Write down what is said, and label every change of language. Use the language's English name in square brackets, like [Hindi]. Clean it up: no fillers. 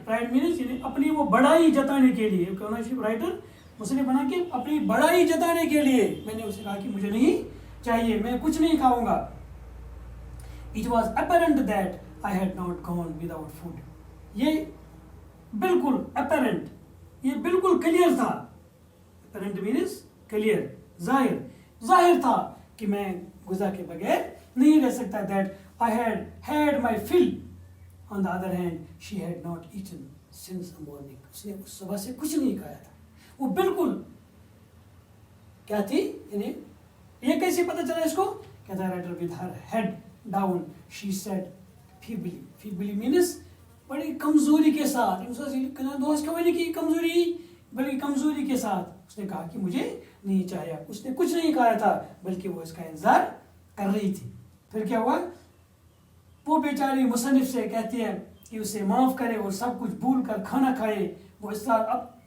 [English] Pride means [Urdu] اپنی وہ بڑائی جتانے کے لیے، رائٹر مسلم بنا کے اپنی بڑائی جتانے کے لیے میں نے اسے کہا کہ مجھے نہیں چاہیے، میں کچھ نہیں کھاؤں گا۔ [English] It was apparent that I had not gone without food. [Urdu] یہ بالکل apparent، یہ بالکل کلیئر تھا۔ apparent means clear، ظاہر تھا کہ میں غذا کے بغیر نہیں رہ سکتا۔ [English] that I had had my fill. On the other hand, she had not eaten since the morning. [Urdu] اس نے اس صبح سے کچھ نہیں کھایا تھا۔ وہ بالکل کیا تھی، یعنی یہ کیسے پتہ چلا اس کو؟ کہتا ہے writer [English] with her head down she said feebly means [Urdu] بڑی کمزوری کے ساتھ، دوست کہوانی کی کمزوری، بڑی کمزوری کے ساتھ اس نے کہا کہ مجھے نہیں چاہیے۔ اس نے کچھ نہیں کھایا تھا بلکہ وہ اس کا انتظار کر رہی تھی۔ پھر کیا ہوا؟ وہ بیچاری مصنف سے کہتی ہے کہ اسے معاف کرے اور سب کچھ بھول کر کھانا کھائے۔ وہ اس طرح اب